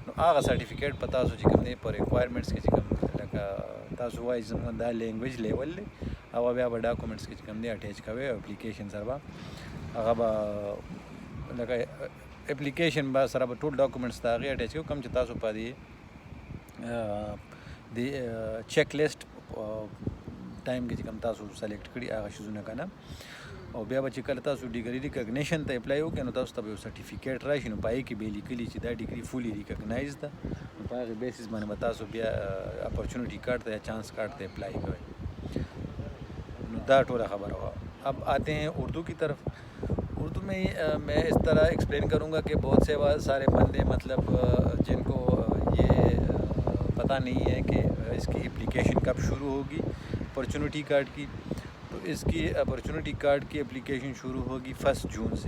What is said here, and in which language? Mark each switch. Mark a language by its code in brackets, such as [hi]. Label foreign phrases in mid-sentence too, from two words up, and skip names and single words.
[ps] نو هغه سرټیفیکیټ په تاسو چې کوم دی په ریکوایرمنټس کې چې کوم لکه تاسو وایي زموږ دا [en] language level [ps] دی، هغه بیا به ډاکومنټس کې چې کوم دی اټیچ کوئ او اپلیکیشن سره به هغه به لکه اپلیکیشن به سره به ټول ډاکومنټس د هغې اټیچ کوئ کوم چې تاسو په دې [en] check list time [ps] کې چې کوم تاسو سلیکټ کړي هغه شیزونه که نه. او بیا به چې کله تاسو [en] degree recognition [ps] ته اپلای وکړئ، نو تاسو ته به یو سرټیفیکیټ راشي، نو په هغې کې به یې لیکلي چې دا ډیګري [en] fully recognize [ps] ده. نو په هغې بیسس باندې به تاسو بیا اپرچونټي کارډ ته یا چانس کارډ ته اپلای کوئ. نو دا ټوله خبره وه. [ur] اب آتے ہیں اردو کی طرف. اردو میں میں اس طرح ایکسپلین کروں گا کہ بہت سے سارے بندے مطلب جن کو یہ پتہ نہیں ہے کہ اس کی اپلیکیشن کب شروع ہوگی اپرچونٹی کارڈ کی. تو اس کی اپرچونٹی کارڈ کی اپلیکیشن شروع ہوگی 1 جون سے.